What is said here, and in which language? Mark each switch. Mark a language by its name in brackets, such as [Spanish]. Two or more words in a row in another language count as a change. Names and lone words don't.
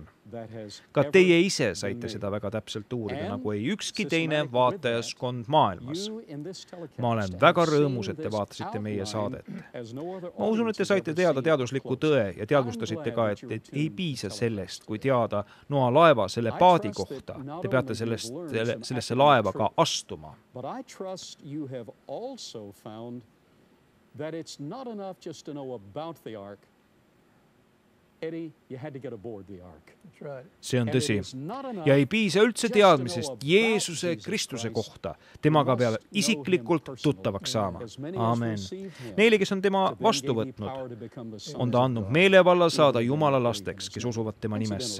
[Estonian] Ka teie ise saite seda väga täpselt uurida, nagu ei ükski teine vaatajaskond maailmas. Ma olen väga rõõmus, et te vaatasite meie saadet. Ma usun, et te saite teada teadusliku tõe ja teadvustasite ka, et ei piisa sellest, kui teada noalaeva selle paadi kohta. Te peate sellesse laeva ka astuma. [English] But I trust you have also found that it's not enough just to know about the ark. Eddie, you had to get aboard the ark. [Estonian] See on tõsi. Ja ei piisa üldse teadmisest Jeesuse Kristuse kohta. Temaga peab isiklikult tuttavaks saama. Amen. Neile, kes on tema vastu võtnud, on ta andnud meelevalla saada Jumala lasteks, kes usuvad tema nimesse.